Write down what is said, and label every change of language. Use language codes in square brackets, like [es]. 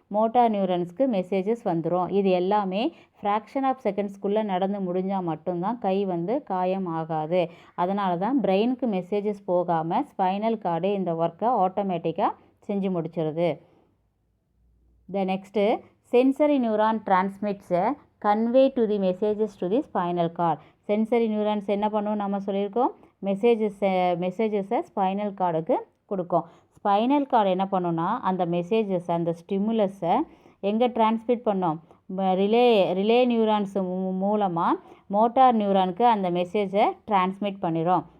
[ta] Motor நியூரான்ஸ்க்கு messages வந்துடும். இது எல்லாமே ஃப்ராக்ஷன் ஆஃப் செகண்ட்ஸ்க்குள்ளே நடந்து முடிஞ்சால் மட்டும்தான் கை வந்து காயம் ஆகாது. அதனால தான் பிரெயினுக்கு மெசேஜஸ் போகாமல் ஸ்பைனல் கார்டு இந்த ஒர்க்கை ஆட்டோமேட்டிக்காக செஞ்சு முடிச்சிருது. [en] The next, sensory neuron transmits convey to the messages to the spinal cord. [ta] Sensory neurons என்ன பண்ணும் நம்ம சொல்லியிருக்கோம், மெசேஜஸை ஸ்பைனல் கார்டுக்கு கொடுக்கும். ஸ்பைனல் கார்டு என்ன பண்ணுன்னா அந்த மெசேஜஸ் அந்த ஸ்டிமுலஸை எங்கே டிரான்ஸ்மிட் பண்ணோம், ரிலே நியூரான்ஸ் மூலமாக மோட்டார் நியூரானுக்கு அந்த மெசேஜை டிரான்ஸ்மிட் பண்ணிடும்.